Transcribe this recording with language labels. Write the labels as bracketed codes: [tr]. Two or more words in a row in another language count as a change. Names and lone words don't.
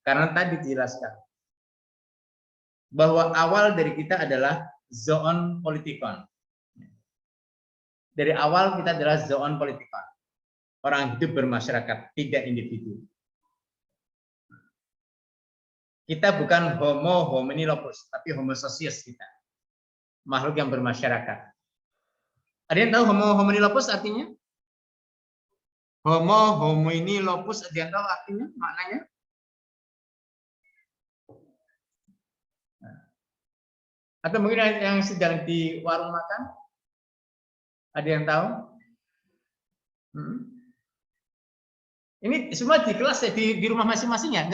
[id] Karena tadi dijelaskan bahwa awal dari kita adalah [el] zoon politikon. [id] Dari awal kita adalah [el] zoon politikon. [id] Orang hidup bermasyarakat, tidak individu. Kita bukan [la] homo homini locus, [id] tapi [la] homo socius [id] kita. Makhluk yang bermasyarakat. Ada yang tahu [la] homo homini locus [id] artinya? [la] Homo homini locus, [id] ada yang tahu artinya, maknanya? Atau mungkin yang sedang di warung makan? Ada yang tahu? Ini semua di kelas ya, di rumah masing-masing ya?